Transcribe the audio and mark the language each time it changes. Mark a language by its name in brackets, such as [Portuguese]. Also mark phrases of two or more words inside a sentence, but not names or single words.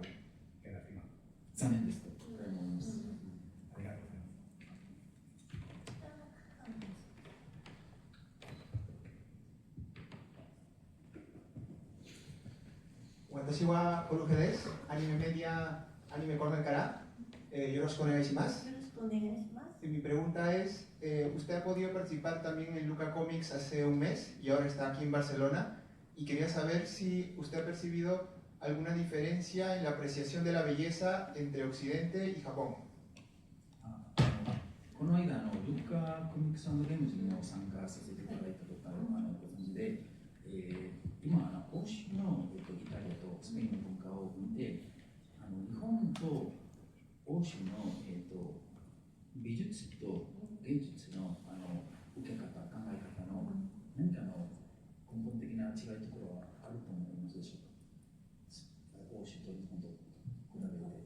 [Spanish] Queda firmado. [Japanese] 残念です。ありがとうございます。私はゴルフです。アニメメディア、アニメコーナーから、よろしくお願いします。 [Spanish] Mi pregunta es, usted ha podido participar también en Luca Comics hace un mes y ahora está aquí en Barcelona, y quería saber si usted ha percibido alguna diferencia en la apreciación de la belleza entre Occidente y Japón. [Japanese] この間ルカコミックス&ゲームズにも参加させていただいたことご存知で、今欧州のイタリアとスペインの文化を見て、日本と欧州の美術と芸術の受け方、考え方の何か根本的な違いところはあると思いますでしょうか？欧州と日本と比べて。